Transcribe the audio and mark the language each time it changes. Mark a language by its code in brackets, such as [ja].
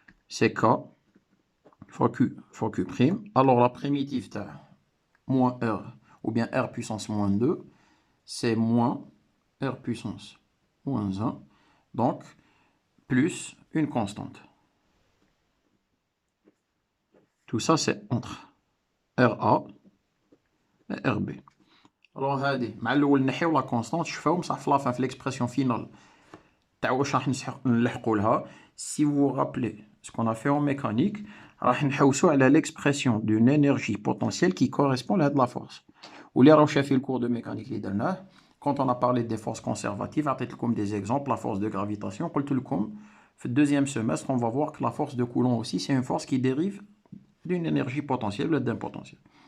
[fr] C'est K fois Q prime. Alors la primitive de moins R, ou bien R puissance moins 2, c'est moins R puissance moins 1, donc plus une constante. Tout ça, c'est entre RA et RB. [ar] Alors, هذه مع الأول نحيو la constante, شوفوا بصح في لافان في l'expression finale تاع واش راح نلحقوا لها. [fr] Si vous vous rappelez ce qu'on a fait en mécanique, [ar] راح نحوسوا على [fr] l'expression d'une énergie potentielle qui correspond à la force. [ar] واللي راهو شافي [fr] le cours de mécanique [ar] اللي درناه, [fr] quand on a parlé des forces conservatives, [ar] عطيت لكم [fr] des exemples, la force de gravitation, [ar] قلت لكم في [fr] le deuxième semestre, on va voir que la force de Coulomb aussi, c'est une force qui dérive d'une énergie potentielle ou d'un potentiel.